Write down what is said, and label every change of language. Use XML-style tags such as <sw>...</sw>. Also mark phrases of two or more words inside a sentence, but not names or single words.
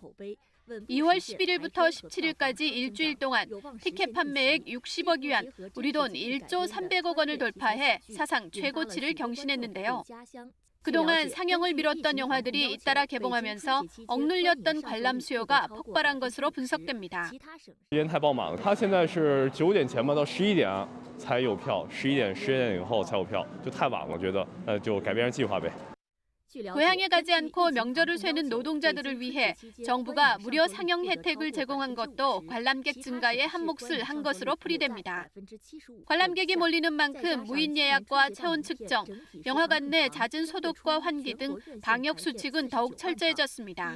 <ko>2월 11일부터 17일까지 일주일 동안 티켓 판매액 60억 위안, 우리 돈 1조 300억 원을 돌파해 사상 최고치를 경신했는데요. 그동안 상영을 미뤘던 영화들이 잇따라 개봉하면서 억눌렸던 관람 수요가 폭발한 것으로 분석됩니다.</ko> <zh>时间太爆满了，它现在是9点前嘛，到11点才有票，11点、10点以后才有票，就太晚了，我觉得，就改变计划呗。</zh> <ko>고향에 가지 않고 명절을 쇠는 노동자들을 위해 정부가 무료 상영 혜택을 제공한 것도 관람객 증가에 한몫을 한 것으로 풀이됩니다. 관람객이 몰리는 만큼 무인 예약과 체온 측정, 영화관 내 잦은 소독과 환기 등 방역 수칙은 더욱 철저해졌습니다.</ko>